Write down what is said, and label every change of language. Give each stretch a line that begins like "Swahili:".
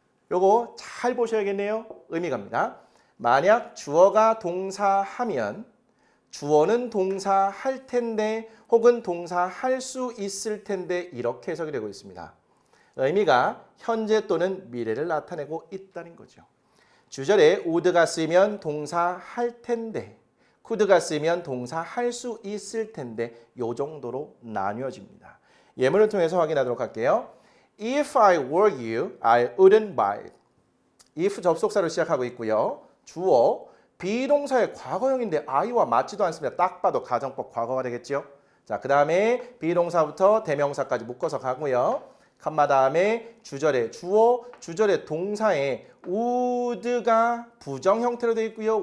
Korean: 요거 잘 보셔야겠네요. 의미 갑니다. 만약 주어가 동사하면 주어는 동사할 텐데 혹은 동사할 수 있을 텐데 이렇게 해석이 되고 있습니다. 의미가 현재 또는 미래를 나타내고 있다는 거죠. 주절에 would가 쓰이면 동사 할 텐데, could가 쓰이면 동사 할 수 있을 텐데 요 정도로 나뉘어집니다. 예문을 통해서 확인하도록 할게요.
English: If I were you, I wouldn't buy it.
Korean: if 접속사로 시작하고 있고요. 주어, 비동사의 과거형인데 I와 맞지도 않습니다. 딱 봐도 가정법 과거가 되겠죠. 자, 그 다음에 비동사부터 대명사까지 묶어서 가고요. 컴마 다음에 주절에 주어, 주절에 동사에 would가 부정 형태로 되어 있고요.